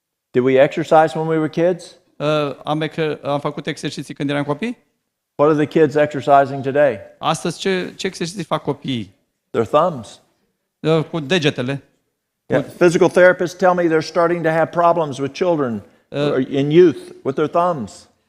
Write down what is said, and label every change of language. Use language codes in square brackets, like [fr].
[en] Did we exercise when we were kids? [ro] Am făcut exerciții când eram copii. [en] What are the kids exercising today? [ro] Astăzi ce exerciții fac copiii? [en] Their thumbs. [ro] Cu degetele. [en] Yeah. Physical therapists tell me they're starting to have problems with children in youth with their thumbs.